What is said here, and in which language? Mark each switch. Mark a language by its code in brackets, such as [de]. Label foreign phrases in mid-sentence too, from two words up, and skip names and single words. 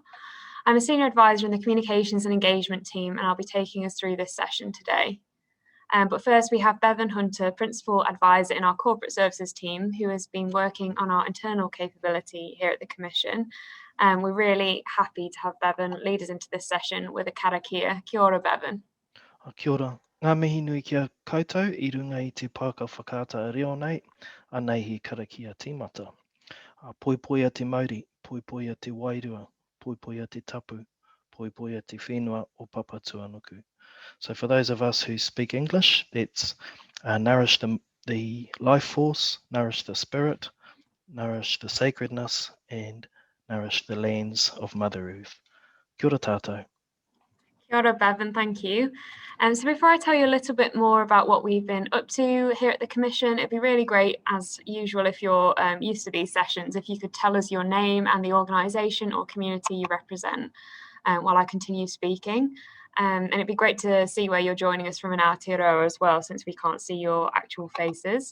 [en] I'm a senior advisor in the communications and engagement team, and I'll be taking us through this session today. But first, we have Bevan Hunter, Principal Advisor in our Corporate Services team, who has been working on our internal capability here at the Commission. We're really happy to have Bevan lead us into this session with a karakia. Kia ora, Bevan. Kia ora. [mi] Ngā mihi nui kia koutou I runga I te pāka whakaata reo nei, anei hi karakia tīmata. Poipoi a te Māori, poipoi a te Wairua, poipoi a te tapu, poipoi a te whenua o Papa Tuanuku. [en] So for those of us who speak English, it's nourish the life force, nourish the spirit, nourish the sacredness, and nourish the lands of Mother Earth. [mi] Kia ora tātou. Kia ora, Bevan, [en] thank you. So before I tell you a little bit more about what we've been up to here at the Commission, it'd be really great, as usual, if you're used to these sessions, if you could tell us your name and the organisation or community you represent while I continue speaking. And it'd be great to see where you're joining us from in Aotearoa as well, since we can't see your actual faces.